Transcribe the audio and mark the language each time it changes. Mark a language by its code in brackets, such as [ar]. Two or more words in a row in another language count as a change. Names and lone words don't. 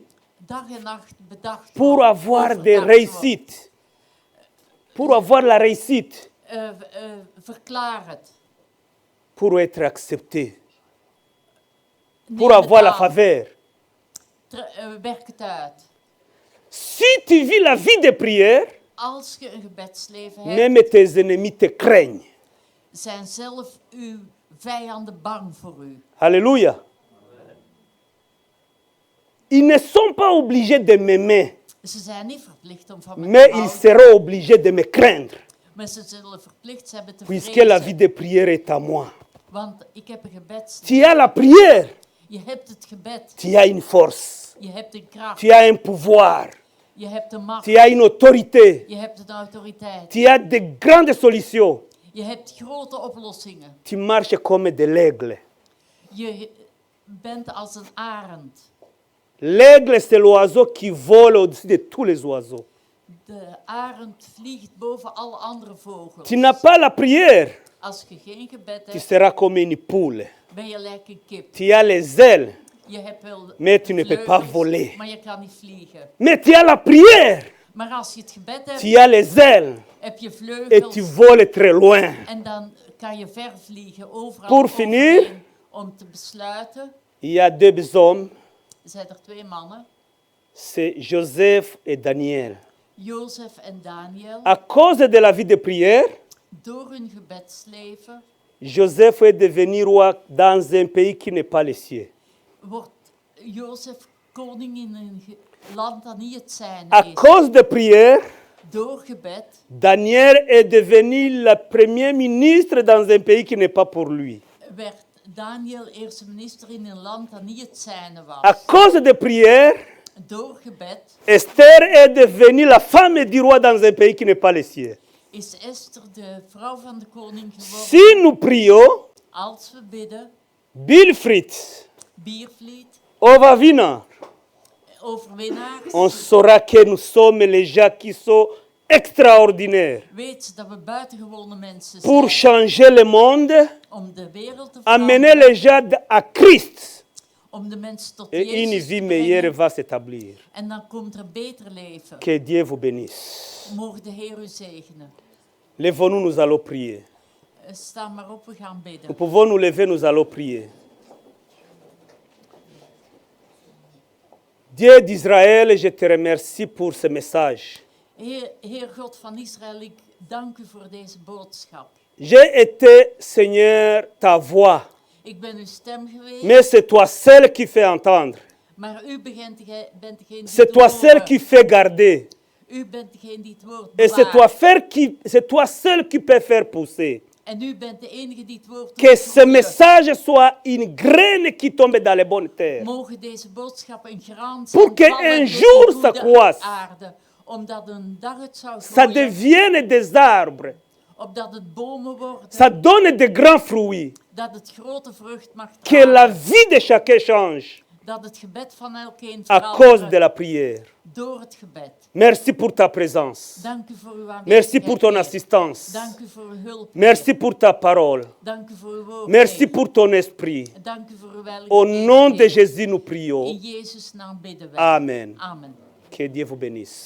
[nl] dag en nacht bedacht [fr] pour [nl] wordt, [fr] avoir des [nl] overdacht wordt. [fr] réussites, pour avoir la réussite, [nl] Verklaar het. [fr] pour être accepté, [nl] Neem [fr] pour [nl] het [fr] avoir la [nl] aan. [fr] faveur. [nl] Werk het uit. [fr] Si tu vis la vie de prière, [nl] Als je een gebedsleven hebt, [fr] même tes ennemis te craignent. [nl] zijn zelf uw vijanden bang voor u. [fr] Alléluia. Ils ne sont pas obligés de m'aimer, [nl] Ze zijn niet verplicht om van me [fr] mais [nl] te [fr] ils [nl] houden, [fr] seront obligés de me craindre, [nl] maar ze zullen verplicht zijn me te [fr] puisque la vie [nl] vrezen. [fr] de prière est à moi. [nl] Want ik heb een gebedsleven. [fr] Tu as la prière, [nl] Je hebt het gebed. [fr] tu as une force, [nl] Je hebt een kracht. [fr] tu as un pouvoir, [nl] Je hebt een macht. [fr] tu as une autorité, [nl] Je hebt een autoriteit. [fr] tu as de grandes solutions. [nl] Je hebt grote oplossingen. [fr] Tu marches comme de l'aigle. [nl] Je bent als een arend. [fr] L'aigle, c'est l'oiseau qui vole au-dessus de tous les oiseaux. [nl] De arend vliegt boven alle andere vogels. [fr] Tu n'as pas la prière, [nl] Als je geen gebed [fr] tu [nl] hebt, [fr] seras comme une poule. [nl] ben je lijkt een kip. [fr] Tu as les ailes, [nl] Je hebt wel [fr] mais tu ne peux pas [nl] vleugels, [fr] voler. [nl] maar je kan niet vliegen. [fr] Mais tu as la prière, [nl] Maar als je het gebed hebt, [fr] tu as les ailes [nl] heb je [fr] et tu [nl] vleugels [fr] voles très loin. [nl] en dan kan je ver vliegen, overal [fr] Pour finir, [nl] overheen. Om te besluiten, [fr] Il y a deux hommes, [nl] zijn er twee mannen, [fr] c'est Joseph et Daniel. [nl] Jozef en Daniel. [fr] À cause de la vie de prière, [nl] Door hun gebedsleven [fr] Joseph est devenu roi dans un pays qui n'est pas le sien. [nl] wordt Jozef koning in een land dat niet het zijne [fr] À [nl] is. [fr] cause de prière, [nl] Door gebed [fr] Daniel est devenu le premier ministre dans un pays qui n'est pas pour lui. [nl] werd Daniel eerste minister in een land dat niet het zijne [fr] À [nl] was. [fr] cause de prière, [nl] Door gebed [fr] Esther est devenue la femme du roi dans un pays qui n'est pas le sien. [nl] is Esther de vrouw van de koning geworden. [fr] Si nous prions, [nl] Als we bidden, Bilfried, Biervliet, Ovavina, overwinnaars, [fr] on saura que nous sommes les gens qui sont extraordinaires. [nl] weet dat we buitengewone mensen [fr] Pour [nl] zijn. [fr] changer le monde, [nl] Om de wereld te [fr] amener [nl] veranderen, [fr] les gens à Christ. [nl] om de mensen tot [fr] Et une [nl] Jezus [fr] vie [nl] te [fr] meilleure [nl] brengen. [fr] va s'établir. [nl] En dan komt er beter leven. [fr] Que Dieu vous bénisse. [nl] Mogen de Heer u zegenen. [fr] Lèvons-nous, nous allons prier. [nl] Sta maar op, we gaan bidden. [fr] Nous pouvons nous lever, nous allons prier. Dieu d'Israël, je te remercie pour ce message. [nl] Heer God van Israël, ik dank u voor deze boodschap. [fr] J'ai été, Seigneur, ta voix, [nl] Ik ben uw stem geweest, [fr] mais c'est toi seul qui fais entendre. [nl] maar u bent degene die [fr] C'est [nl] het [fr] toi seul [nl] woord- [fr] qui fais garder. [nl] U bent degene die het woord [fr] Et c'est [nl] bewaart. [fr] c'est toi seul qui peux faire pousser. [nl] En u bent de enige die het woord [fr] Que [nl] doet [fr] ce [nl] groeien. [fr] message soit une graine qui tombe dans les bonnes terres. [nl] Mogen deze boodschap een graan [fr] Pour [nl] zijn [fr] que [nl] vallen [fr] un [nl] in [fr] jour [nl] de [fr] ça [nl] goede [fr] croisse. [nl] aarde, omdat een dag het zou [fr] Ça [nl] groeien, [fr] devienne des arbres. [nl] opdat het bomen worden, [fr] Ça donne de grands fruits. [nl] dat het grote vrucht mag [fr] Que [nl] dragen, [fr] la vie de chacun change [nl] dat het gebed van elkeen [fr] à cause [nl] verandert [fr] de la prière. [nl] door het gebed. [fr] Merci pour ta présence. [nl] Dank u voor uw aanwezigheid. [fr] Merci pour ton [nl] Heer. [fr] assistance. [nl] Dank u voor uw hulp. [fr] Merci [nl] Heer. [fr] pour ta parole. [nl] Dank u voor uw woord. [fr] Merci [nl] Heer. [fr] pour ton esprit. [nl] Dank u voor uw Heilige [fr] Au [nl] Geest, [fr] nom de [nl] Heer. [fr] Jésus, nous [nl] In [fr] prions. [nl] Jezus' naam bidden wij. [fr] Amen. [nl] Amen. [fr] Que Dieu vous bénisse.